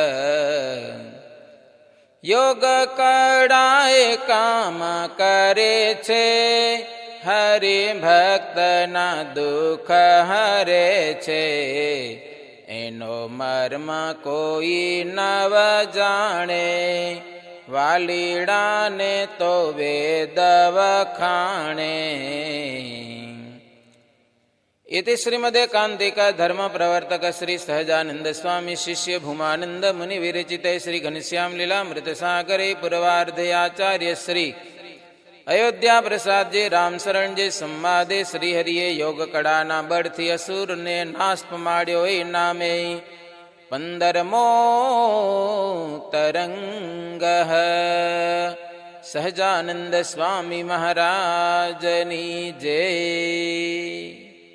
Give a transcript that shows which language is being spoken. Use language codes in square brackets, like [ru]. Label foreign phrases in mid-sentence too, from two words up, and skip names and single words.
[gu] યોગ કળાએ કામ કરે છે, હરિ ભક્તના દુઃખ હરે છે. એનો મર્મ કોઈ નવ જાણે, વાલીડાને તો વેદ વખાણે. [sa] इति श्रीमदेकान्तिक धर्म प्रवर्तक श्री सहजानंद स्वामी शिष्य भूमानंद मुनि विरचिते श्री घनश्याम लीलामृत सागरे पूर्वार्धे आचार्य श्री अयोध्या प्रसाद जी राम शरण जी संवादे [gu] શ્રી હરિએ યોગ કળાના બળથી અસુર ને નાશ પમાડ્યો એ નામે 15મો તરંગ સહજાનંદ સ્વામી મહારાજની જય।